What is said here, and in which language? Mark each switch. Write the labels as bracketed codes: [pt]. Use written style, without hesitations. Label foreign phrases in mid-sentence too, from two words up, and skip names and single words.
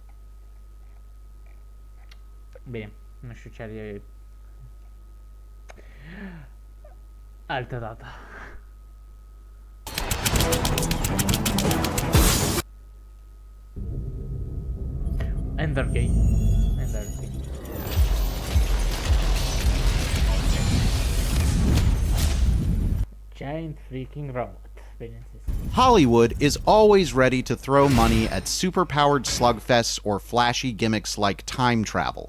[ro] Bine, nu știu ce are altă dată. [en] Ender Game. Giant freaking robot. Hollywood is always ready to throw money at superpowered slugfests or flashy gimmicks like time travel.